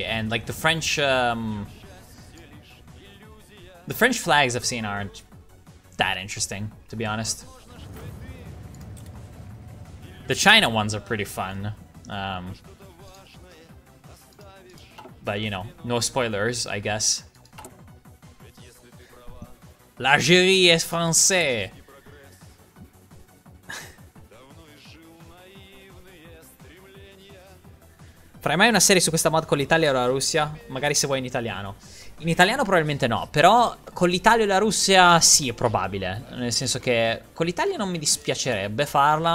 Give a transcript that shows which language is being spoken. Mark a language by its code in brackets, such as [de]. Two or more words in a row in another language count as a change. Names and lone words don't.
[en] And like the French flags I've seen aren't that interesting, to be honest. The China ones are pretty fun. But you know, no spoilers, I guess. [fr] L'Algérie est français. [it] Farai mai una serie su questa mod con l'Italia o la Russia? Magari se vuoi in italiano. In italiano probabilmente no, però con l'Italia e la Russia sì, è probabile. Nel senso che con l'Italia non mi dispiacerebbe farla.